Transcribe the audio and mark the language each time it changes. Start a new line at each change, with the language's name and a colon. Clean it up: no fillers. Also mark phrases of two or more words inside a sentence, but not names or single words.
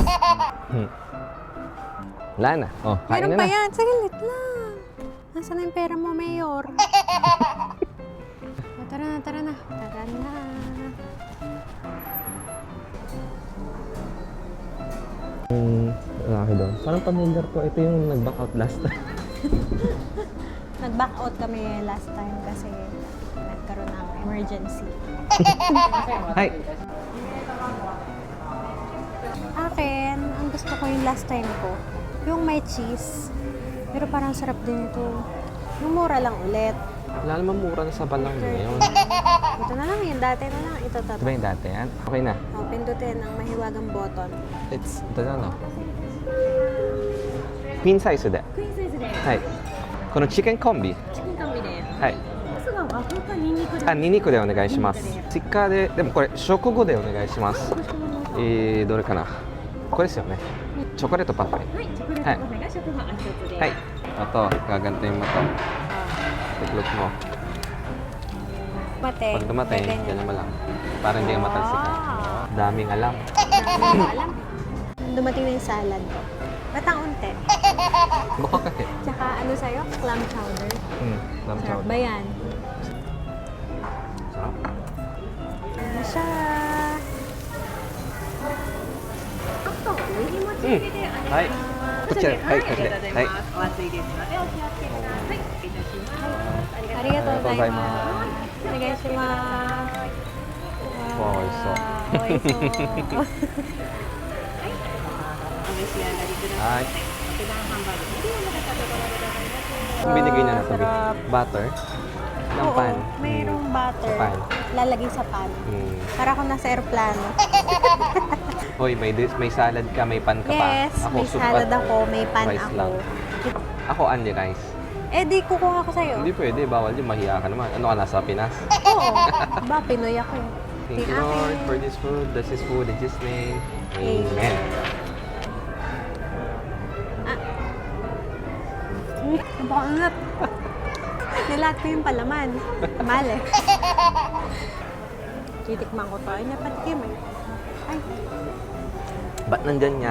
Filipino: Wala na. Oh, kain Meron na pa na. yan. Saglit lang. Nasaan na yung pera mo, Mayor? Oh, tara na, tara na. Tara na. Lalaki doon. Parang familiar to. Ito yung nag-back out
English: last time.
Filipino: Nag-back out kami
English: last time
Filipino: kasi nagkaroon ng emergency. Hi! Akin, ang gusto ko yung
English: last time
Filipino: ko, yung may cheese. Pero parang sarap din ito. Yung mura lang ulit. Wala naman mura na sa balang ngayon. Ito na lang, yung dati na lang. Ito. Ito ba yung dati yan? Okay na. Oh, pindutin ang mahiwagang button. Ito na no?
English: Queen size
Filipino: de.
Japanese: クイーンサイズではい。このチキンコンビ。チキンカンビではい。ソースが和風かニンニクであ、ニンニクでお願いします。ステッカーで、でもこれ食後でお願いします。どれかな。これですよね。チョコレートパフェ。はいチョコレートパフェが食パン一つではい。あと、
Filipino: gagantiin mo to. Tiklop mo. Mate. Pag dumating, ganyan mo lang. Para hindi ka matalsikan. Wow. Daming alam. Alam. Dumating na yung salad ko. Ba't ang unti? Bakit? Tsaka ano sa'yo? Clam chowder. Lam Sarap chowder. ba yan? Sarap. Ano siya?
Japanese: あとネギ餅入りでありますはい。こちら、はい、こちら。ありがとうございはい。ますお熱いですのでお気をつけください失礼いたしますありがとうございま。あお願いします。わあ美味しそうわあ美味しそう。お召し上がりくださいはい。特段ハンバーグミディアムが食べ頃でございます
Filipino: Ang binigay na natin. Sarap. Butter. Ng Oo, pan. mayroong butter. Sa pan. Lalagay sa pan. Para akong nasa aeroplano. Hoy, may salad ka, may pan ka pa. Yes, may soup salad at ako, may pan rice ako. lang. Ako,
English: only rice.
Filipino: Eh di kukuha ko sa'yo. Hindi pwede, bawal yun. Mahiya ka naman. Ano ka, nasa Pinas? Oo. Ba, Pinoy ako eh.
English: Thank you,
Filipino: Akin.
English: Lord, for this food. This is food in His name. Amen.
Filipino: Ang pangat. Nilat ko yung palaman. Mali. Titikman ko to. Ay, napatikim eh. Ay, Ba't nandyan yan?